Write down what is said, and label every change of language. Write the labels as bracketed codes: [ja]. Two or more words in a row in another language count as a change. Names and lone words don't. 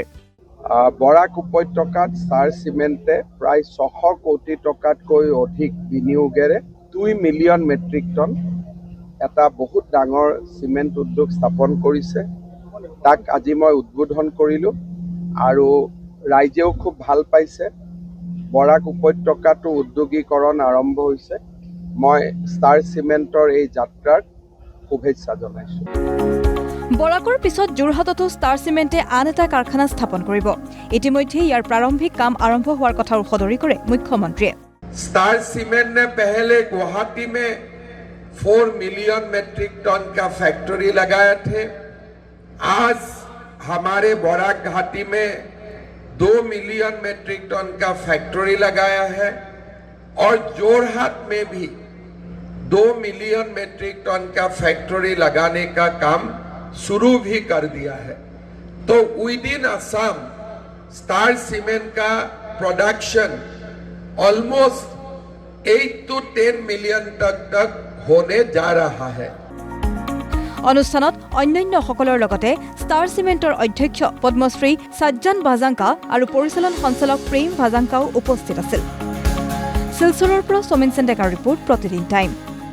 [as] বৰাক উপত্যকাত ষ্টাৰ চিমেণ্টে প্ৰায় 600 কোটি টকাতকৈ অধিক বিনিয়োগেৰে 2 [en] million metric ton [as] এটা বহুত ডাঙৰ চিমেণ্ট উদ্যোগ স্থাপন কৰিছে তাক আজি মই উদ্বোধন কৰিলোঁ আৰু ৰাইজেও খুব ভাল পাইছে বৰাক উপত্যকাটো উদ্যোগীকৰণ আৰম্ভ হৈছে মই ষ্টাৰ চিমেণ্টৰ এই যাত্ৰাৰ শুভেচ্ছা জনাইছোঁ বৰাকৰ পিছত যোৰহাটতো ষ্টাৰ চিমেণ্টে আন এটা কাৰখানা স্থাপন কৰিব ইতিমধ্যে ইয়াৰ প্ৰাৰম্ভিক কাম আৰম্ভ হোৱাৰ কথাও সদৰি কৰে মুখ্যমন্ত্ৰীয়ে [hi] स्टार सीमेंट ने पहले गुवाहाटी में 4 [en] million metric ton [hi] का फैक्ट्री लगाए थे आज हमारे बराक घाटी में 2 [en] million metric ton [hi] का फैक्ट्री लगाया है और जोरहाट में भी 2 [en] million metric ton [hi] का फैक्ट्री लगाने का काम शुरू भी कर दिया है तो [en] with in [hi] असम स्टार सीमेंट का प्रोडक्शन [en] almost 8 to 10 million [hi] तक होने जा रहा है [as] অনুষ্ঠানত অন্যান্য সকলৰ লগতে ষ্টাৰ চিমেণ্টৰ অধ্যক্ষ পদ্মশ্ৰী সাজ্জান ভাজাংকা আৰু পৰিচালন সঞ্চালক প্ৰেম ভাজাংকাও উপস্থিত আছিল শিলচৰৰ পৰা সমিন চেণ্ডেকাৰ ৰিপৰ্ট প্ৰতিদিন টাইম